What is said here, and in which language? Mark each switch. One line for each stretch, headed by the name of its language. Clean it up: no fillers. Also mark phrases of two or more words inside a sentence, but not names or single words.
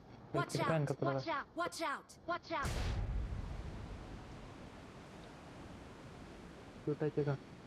English: Watch
Marathi: किती फॅन
English: out!
Marathi: कपडा
English: Watch out! Watch out! Watch out!
Marathi: सुटायचे का